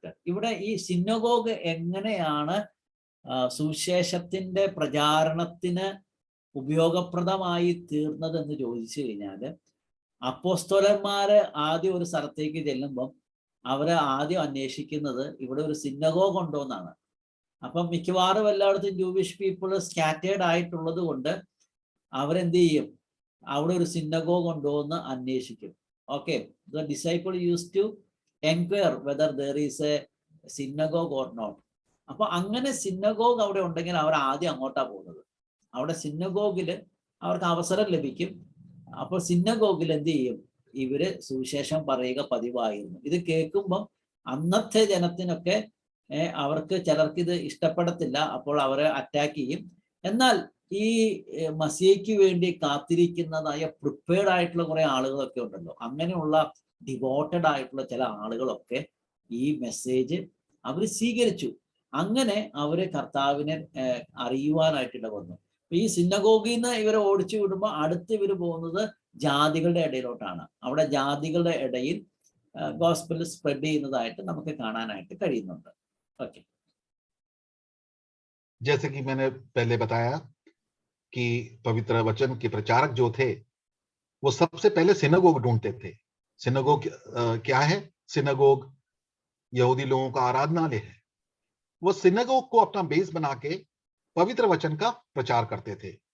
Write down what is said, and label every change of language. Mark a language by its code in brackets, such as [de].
[ml] ഇവിടെ ഈ സിനഗോഗ് എങ്ങനെയാണ് സുവിശേഷത്തിന്റെ പ്രചാരണത്തിന് ഉപയോഗപ്രദമായി തീർന്നത് എന്ന് ചോദിച്ചു കഴിഞ്ഞാല്, അപ്പോസ്തലന്മാര് ആദ്യം ഒരു സ്ഥലത്തേക്ക് ചെല്ലുമ്പം അവര് ആദ്യം അന്വേഷിക്കുന്നത് ഇവിടെ ഒരു സിനഗോഗ് ഉണ്ടോ എന്നാണ്. അപ്പം മിക്കവാറും എല്ലായിടത്തും [en] Jewish people scattered [ml] ആയിട്ടുള്ളത് കൊണ്ട് അവരെന്ത് ചെയ്യും, അവിടെ ഒരു സിനഗോഗ് ഉണ്ടോ എന്ന് അന്വേഷിക്കും. [en] Okay, the disciple used to enquire whether there is a synagogue or not. [ml] അപ്പൊ അങ്ങനെ സിനഗോഗ് അവിടെ ഉണ്ടെങ്കിൽ അവർ ആദ്യം അങ്ങോട്ടാ പോകുന്നത്. അവിടെ സിനഗോഗില് അവർക്ക് അവസരം ലഭിക്കും. അപ്പോൾ സിനഗോഗിൽ എന്ത് ചെയ്യും, ഇവര് സുവിശേഷം പറയുക പതിവായിരുന്നു. ഇത് കേൾക്കുമ്പം അന്നത്തെ ജനത്തിനൊക്കെ അവർക്ക് ചിലർക്ക് ഇത് ഇഷ്ടപ്പെടത്തില്ല, അപ്പോൾ അവരെ അറ്റാക്ക് ചെയ്യും. എന്നാൽ ഈ മസിയയ്ക്ക് വേണ്ടി കാത്തിരിക്കുന്നതായ പ്രിപ്പയർഡ് ആയിട്ടുള്ള കുറെ ആളുകളൊക്കെ ഉണ്ടല്ലോ, അങ്ങനെയുള്ള ഡിവോട്ടഡ് ആയിട്ടുള്ള ചില ആളുകളൊക്കെ ഈ മെസ്സേജ് അവർ സ്വീകരിച്ചു. അങ്ങനെ അവര് കർത്താവിനെ അറിയുവാനായിട്ട് വന്നു. ഈ സിനഗോഗിൽ നിന്ന് ഇവരെ ഓടിച്ചു വിടുമ്പോൾ അടുത്ത് ഇവർ പോകുന്നത് ജാതികളുടെ ഇടയിലോട്ടാണ്. അവിടെ ജാതികളുടെ ഇടയിൽ ഗോസ്പൽ സ്പ്രെഡ് ചെയ്യുന്നതായിട്ട് നമുക്ക് കാണാനായിട്ട് കഴിയുന്നുണ്ട്. ഓക്കെ, [hi] जैसे कि मैंने पहले बताया कि पवित्र वचन के प्रचारक जो थे वो सबसे पहले सिनागोग ढूंढते थे। सिनागोग क्या है? सिनागोग यहूदी लोगों का आराधनालय है। वो सिनागोग को अपना बेस बना के पवित्र वचन का प्रचार करते थे।